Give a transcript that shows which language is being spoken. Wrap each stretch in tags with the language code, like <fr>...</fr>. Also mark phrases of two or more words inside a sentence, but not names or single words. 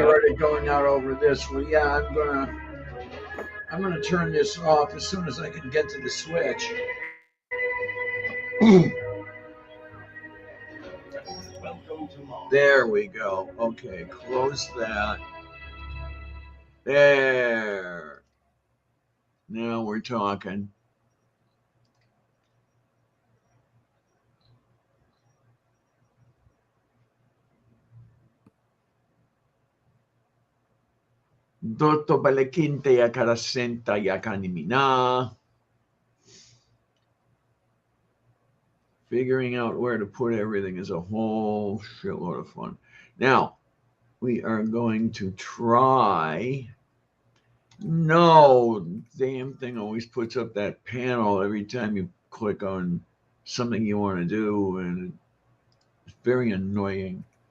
<en>copyrighted going out over this. Well, yeah, I'm gonna turn this off as soon as I can get to the switch. There we go. Okay, close that. There. Now we're talking. Dotto balekinte ya karasenta ya kanimina. Figuring out where to put everything is a whole shitload of fun. Now, we are going to try. No, damn thing always puts up that panel every time you click on something you want to do, and it's very annoying.</en>